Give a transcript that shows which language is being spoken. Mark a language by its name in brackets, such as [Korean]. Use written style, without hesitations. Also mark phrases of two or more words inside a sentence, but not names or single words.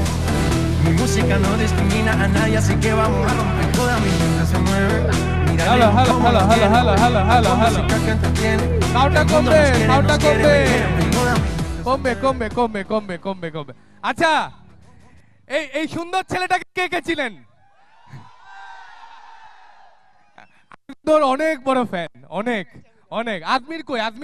[Spanish] Mi música no discrimina a nadie, así que vamos a romper. Toda mi mente se mueve. Mira, [English] hello. [Spanish] música que entretiene. [Bangla] কমবে। আচ্ছা, এই সুন্দর ছেলেটাকে কে কে ছিলেন? তোর অনেক বড় ফ্যান, অনেক অনেক। আজমির কই?